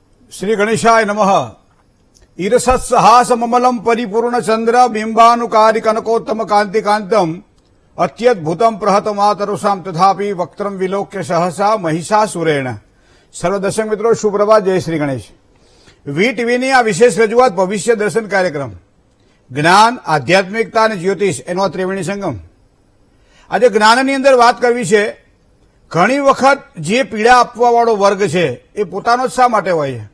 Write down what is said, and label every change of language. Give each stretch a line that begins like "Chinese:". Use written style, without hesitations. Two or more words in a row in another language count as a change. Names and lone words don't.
Sanskrit: श्री गणेशाय नमः। ईरसत्सहासममलं परिपूर्णचंद्र बिंबानुकारी कनकोत्तम कांतिकांतम अत्यद्भुतम प्रहतमातरुषां तथापि वक्त्रम विलोक्य सहसा महिषासुरेण।
Hindi: सर्व दर्शक मित्रों सुप्रभात, जय श्री गणेश।
Gujarati: વી ટીવીની આ વિશેષ રજૂઆત ભવિષ્ય દર્શન કાર્યક્રમ જ્ઞાન, આધ્યાત્મિકતા અને જ્યોતિષ એનો ત્રિવેણી સંગમ। આજે જ્ઞાનની અંદર વાત કરવી છે। ઘણી વખત જે પીડા આપવાવાળો વર્ગ છે એ પોતાનો જ શા માટે હોય છે?